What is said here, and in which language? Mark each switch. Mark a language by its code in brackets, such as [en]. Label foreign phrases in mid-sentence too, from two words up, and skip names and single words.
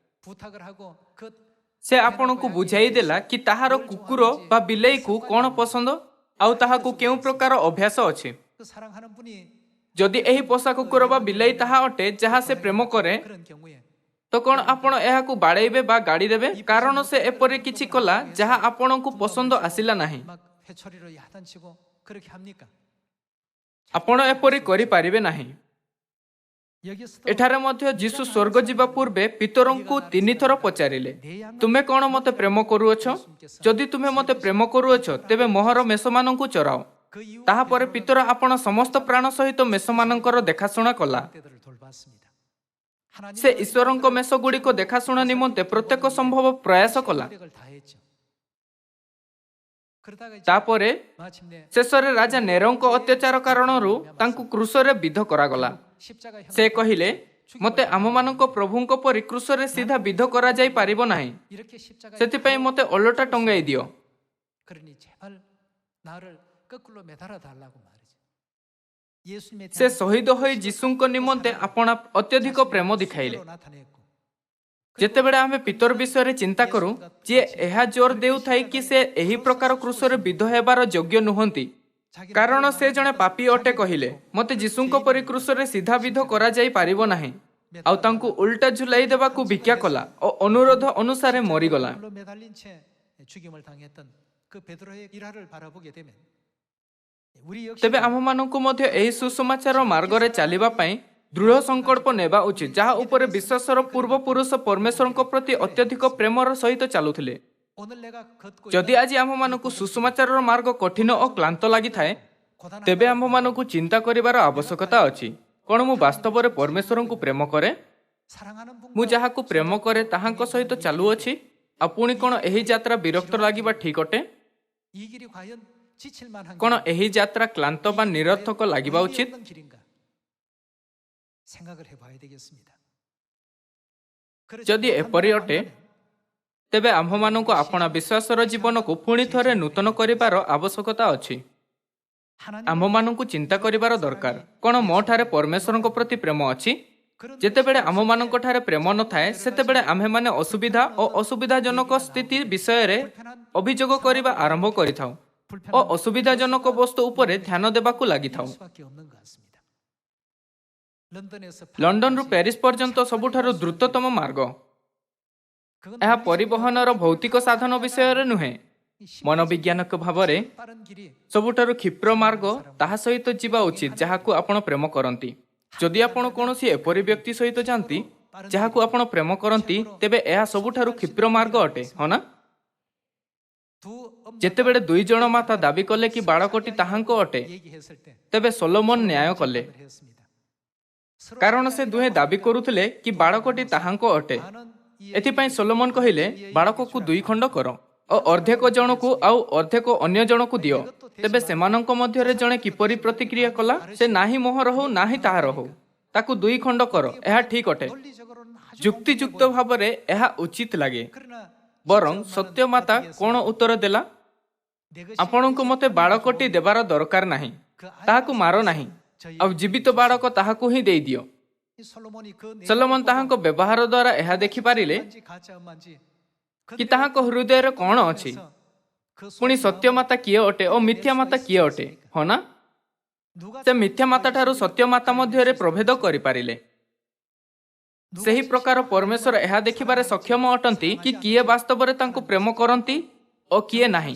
[or] ସେ ଆପଣଙ୍କୁ ବୁଝାଇ ଦେଲା କି ତାହାର କୁକୁର ବା ବିଲେଇକୁ କ'ଣ ପସନ୍ଦ ଆଉ ତାହାକୁ କେଉଁ ପ୍ରକାର ଅଭ୍ୟାସ ଅଛି। ଯଦି ଏହି ପୋଷା କୁକୁର ବା ବିଲେଇ ତାହା ଅଟେ ଯାହା ସେ ପ୍ରେମ କରେ, ତ କ'ଣ ଆପଣ ଏହାକୁ ବାଡ଼େଇବେ ବା ଗାଡ଼ି ଦେବେ? କାରଣ ସେ ଏପରି କିଛି କଲା ଯାହା ଆପଣଙ୍କୁ ପସନ୍ଦ ଆସିଲା ନାହିଁ। [ko] 막 회초리로 야단치고 그렇게 합니까? [or] ଆପଣ ଏପରି କରିପାରିବେ ନାହିଁ। [ko] 여기서도 [or] ଏଠାରେ ମଧ୍ୟ ଯୀଶୁ ସ୍ୱର୍ଗ ଯିବା ପୂର୍ବେ ପିତରଙ୍କୁ 3 ଥର ପଚାରିଲେ, ତୁମେ କ'ଣ ମୋତେ ପ୍ରେମ କରୁଅଛ? ଯଦି ତୁମେ ମୋତେ ପ୍ରେମ କରୁଅଛ, ତେବେ ମୋହର ମେଷମାନଙ୍କୁ ଚରାଅ। [ko] 그 이후 [or] ତାହାପରେ ପିତର ଆପଣ ସମସ୍ତ ପ୍ରାଣ ସହିତ ମେଷମାନଙ୍କର ଦେଖାଶୁଣା କଲା। [ko] 때들을 돌봤습니다. [or] ସେ ଈଶ୍ୱରଙ୍କ ମେଷଗୁଡ଼ିକ ଦେଖାଶୁଣା ନିମନ୍ତେ ପ୍ରତ୍ୟେକ ସମ୍ଭବ ପ୍ରୟାସ କଲା। [ko] 노력을 다했죠. 그러다가 이제 [or] ତାପରେ [ko] 마침내 [or] ଶେଷରେ ରାଜା ନେରଙ୍କ ଅତ୍ୟାଚାର କାରଣରୁ ତାଙ୍କୁ କ୍ରୁଶରେ ବିଧ କରାଗଲା। [ko] 십자가 [or] ସେ କହିଲେ, ମୋତେ ଆମମାନଙ୍କ ପ୍ରଭୁଙ୍କ ପରି କ୍ରୁଶରେ ସିଧା ବିଧ କରାଯାଇ ପାରିବ ନାହିଁ। [ko] 이렇게 십자가에 [or] ସେଥିପାଇଁ ମୋତେ ଓଲଟା ଟଙ୍ଗାଇ ଦିଅ। [ko] 그러니 제발 나를 거꾸로 매달아 달라고 말이죠. 예수님의 [or] ସେ ଶହୀଦ ହୋଇ ଯୀଶୁଙ୍କ ନିମନ୍ତେ ଆପଣା ଅତ୍ୟଧିକ ପ୍ରେମ ଦେଖାଇଲେ। [ko] 나타냈고 [or] ଯେତେବେଳେ ଆମେ ପିତର ବିଷୟରେ ଚିନ୍ତା କରୁ, ଯିଏ ଏହା ଜୋର ଦେଉଥାଏ କି ସେ ଏହି ପ୍ରକାର କ୍ରୁଶରେ ବିଧ ହେବାର ଯୋଗ୍ୟ ନୁହନ୍ତି, କାରଣ ସେ ଜଣେ ପାପୀ ଅଟେ କହିଲେ, ମୋତେ ଯୀଶୁଙ୍କ ପରି କ୍ରୁଶରେ ସିଧା ବିଧ କରାଯାଇ ପାରିବ ନାହିଁ। ଆଉ ତାଙ୍କୁ ଉଲ୍ଟା ଝୁଲାଇ ଦେବାକୁ ଭିକ୍ଷା କଲା ଓ ଅନୁରୋଧ ଅନୁସାରେ ମରିଗଲା। [ko] 물로 매달린 채 죽임을 당했던 그 베드로의 일화를 바라보게 되면 우리 역시 [or] ତେବେ ଆମମାନଙ୍କୁ ମଧ୍ୟ ଏହି ସୁସମାଚାର ମାର୍ଗରେ ଚାଲିବା ପାଇଁ ଦୃଢ଼ ସଂକଳ୍ପ ନେବା ଉଚିତ, ଯାହା ଉପରେ ବିଶ୍ୱାସର ପୂର୍ବପୁରୁଷ ପରମେଶ୍ୱରଙ୍କ ପ୍ରତି ଅତ୍ୟଧିକ ପ୍ରେମର ସହିତ ଚାଲୁଥିଲେ। [ko] 오늘 내가 걷고 [or] ଯଦି ଆଜି ଆମମାନଙ୍କୁ ସୁସମାଚାରର ମାର୍ଗ କଠିନ ଓ କ୍ଳାନ୍ତ ଲାଗିଥାଏ, ତେବେ ଆମମାନଙ୍କୁ ଚିନ୍ତା କରିବାର ଆବଶ୍ୟକତା ଅଛି। କ'ଣ ମୁଁ ବାସ୍ତବରେ ପରମେଶ୍ୱରଙ୍କୁ ପ୍ରେମ କରେ? [ko] 사랑하는 [or] ମୁଁ [ko] 분과 [or] ଯାହାକୁ ପ୍ରେମ କରେ ତାହାଙ୍କ ସହିତ ଚାଲୁଅଛି? ଆଉ ପୁଣି କ'ଣ ଏହି ଯାତ୍ରା ବିରକ୍ତ ଲାଗିବା ଠିକ୍ ଅଟେ? [ko] 이 길이 과연 지칠 만한 [or] କ'ଣ ଏହି ଯାତ୍ରା କ୍ଳାନ୍ତ ବା ନିରର୍ଥକ ଲାଗିବା ଉଚିତ? [ko] 없는 길인가 생각을 해봐야 되겠습니다. 그렇지 [or] ଯଦି ଏପରି ଅଟେ, ତେବେ ଆମ୍ଭମାନଙ୍କୁ ଆପଣା ବିଶ୍ୱାସର ଜୀବନକୁ ପୁଣି ଥରେ ନୂତନ କରିବାର ଆବଶ୍ୟକତା ଅଛି। ଆମ୍ଭମାନଙ୍କୁ ଚିନ୍ତା କରିବାର ଦରକାର, କ'ଣ ମୋଠାରେ ପରମେଶ୍ୱରଙ୍କ ପ୍ରତି ପ୍ରେମ ଅଛି? ଯେତେବେଳେ ଆମମାନଙ୍କଠାରେ ପ୍ରେମ ନଥାଏ, ସେତେବେଳେ ଆମ୍ଭେମାନେ ଅସୁବିଧା ଓ ଅସୁବିଧାଜନକ ସ୍ଥିତି ବିଷୟରେ ଅଭିଯୋଗ କରିବା ଆରମ୍ଭ କରିଥାଉ ଓ ଅସୁବିଧାଜନକ ବସ୍ତୁ ଉପରେ ଧ୍ୟାନ ଦେବାକୁ ଲାଗିଥାଉ। [ko] 수밖에 없는 것 같습니다. 런던에서 [or] ଲଣ୍ଡନରୁ ପ୍ୟାରିସ୍ ପର୍ଯ୍ୟନ୍ତ ସବୁଠାରୁ ଦ୍ରୁତତମ ମାର୍ଗ। [ko] 그건 [or] ଏହା ପରିବହନର ଭୌତିକ ସାଧନ ବିଷୟରେ ନୁହେଁ। ମନୋବିଜ୍ଞାନିକ ଭାବରେ [ko] 빠른 길이 [or] ସବୁଠାରୁ କ୍ଷିପ୍ର ମାର୍ଗ ତାହା ସହିତ ଯିବା ଉଚିତ ଯାହାକୁ ଆପଣ ପ୍ରେମ କରନ୍ତି। ଯଦି ଆପଣ କୌଣସି ଏପରି ବ୍ୟକ୍ତି ସହିତ ଯାଆନ୍ତି ଯାହାକୁ ଆପଣ ପ୍ରେମ କରନ୍ତି, ତେବେ ଏହା ସବୁଠାରୁ କ୍ଷିପ୍ର ମାର୍ଗ ଅଟେ, ହଁ ନା? [ko] 두 엄마 [or] ଯେତେବେଳେ 2 ଜଣ ମାତା ଦାବି କଲେ କି ବାଳକଟି ତାହାଙ୍କ ଅଟେ, [ko] 얘기했을 때 [or] ତେବେ ସୋଲୋମନ ନ୍ୟାୟ କଲେ। [ko] 했습니다. [or] କାରଣ ସେ ଦୁହେଁ ଦାବି କରୁଥିଲେ କି ବାଳକଟି ତାହାଙ୍କ ଅଟେ। ଏଥିପାଇଁ ସୋଲୋମନ କହିଲେ, ବାଳକକୁ 2 ଖଣ୍ଡ କର ଓ ଅର୍ଦ୍ଧେକ ଜଣକୁ ଆଉ ଅର୍ଦ୍ଧେକ ଅନ୍ୟ ଜଣକୁ ଦିଅ। ତେବେ ସେମାନଙ୍କ ମଧ୍ୟରେ ଜଣେ କିପରି ପ୍ରତିକ୍ରିୟା କଲା? ସେ ନାହିଁ ମୋହର ହଉ ନାହିଁ ତାହାର ହଉ, ତାକୁ 2 ଖଣ୍ଡ କର, ଏହା ଠିକ୍ ଅଟେ। [ko] 논리적으로는 아주 [or] ଯୁକ୍ତିଯୁକ୍ତ ଭାବରେ ଏହା ଉଚିତ ଲାଗେ। [ko] 그러나 [or] ବରଂ ସତ୍ୟମାତା କ'ଣ ଉତ୍ତର ଦେଲା? [ko] 내 것이 [or] ଆପଣଙ୍କୁ ମୋତେ ବାଳକଟି ଦେବାର ଦରକାର ନାହିଁ, ତାହାକୁ ମାର ନାହିଁ, ଆଉ ଜୀବିତ ବାଳକ ତାହାକୁ ହିଁ ଦେଇଦିଅ। [ko] 이 솔로몬이 그 [or] ସଲୋମନ ତାହାଙ୍କ ବ୍ୟବହାର ଦ୍ୱାରା ଏହା ଦେଖିପାରିଲେ [ko] 내용인지 가짜 엄마인지 [or] କି ତାହାଙ୍କ ହୃଦୟରେ କ'ଣ ଅଛି। [ko] 그 [or] ପୁଣି ସତ୍ୟ ମାତା କିଏ ଅଟେ ଓ ମିଥ୍ୟା ମାତା କିଏ ଅଟେ, ହଁ ନା? [ko] 누가 [or] ସେ ମିଥ୍ୟା ମାତା ଠାରୁ ସତ୍ୟ ମାତା ମଧ୍ୟରେ ପ୍ରଭେଦ କରିପାରିଲେ। ସେହି ପ୍ରକାର ପରମେଶ୍ୱର ଏହା ଦେଖିବାରେ ସକ୍ଷମ ଅଟନ୍ତି କି କିଏ ବାସ୍ତବରେ ତାଙ୍କୁ ପ୍ରେମ କରନ୍ତି ଓ କିଏ ନାହିଁ।